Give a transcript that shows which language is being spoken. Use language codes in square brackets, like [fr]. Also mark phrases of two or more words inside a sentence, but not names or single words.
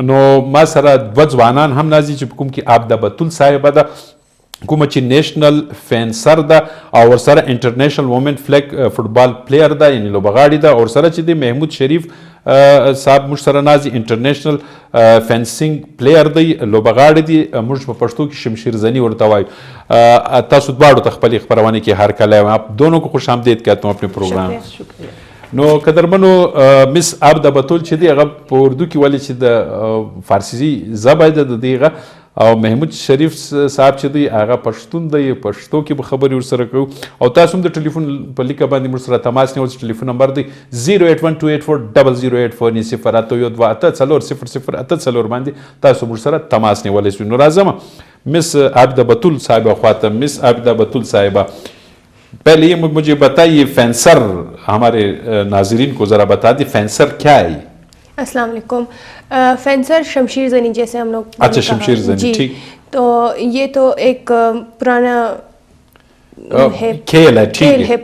[ps] نو ما سره دوه ځوانان هم نازي چې په کوم کې عبده بتول صاحبه ده کومه چې [en] national fencer [ps] ده او ورسره [en] international women flag football player [ps] ده یعنې لوبغاړې ده او ورسره چې دی محمود شریف صاحب موږ سره نازي [en] international fencing player [ps] دی لوبغاړی دی موږ په پښتو کې شمشیر زنی ورته وایو. تاسو دواړو ته خپلې خپرونې کې هر کله [ur] آپ دونوں کو خوش آمدید کہتا ہوں اپنے پروگرام. [ps] نو قدرمنو مس عبده بتول چې دی هغه په اردو کې ولې چې د فارسي ژبه ده د دې او محمود شریف صاحب چې دی هغه پښتون دی پښتو کې به خبرې ورسره کوو او تاسو هم د ټلیفون په لیکه باندې موږ سره تماس نیول چې [en] telephone number [ps] دی 081284008 نیسي فراتو یو دوه اته څلور صفر صفر اته څلور باندې تاسو موږ سره تماس نیولی شئ. نو راځم مس عبده بتول صاحبه خواته. [ur] مس عبده بتول صاحبه پہلے یہ مجھے بتائیے فینسر ہمارے ناظرین کو ذرا بتا دی فینسر کیا ہے؟ السلام علیکم. فینسر شمشیر زنی جیسے ہم لوگ اچھا شمشیر زنی ٹھیک. تو یہ تو ایک پرانا کھیل ہے ٹھیک ہے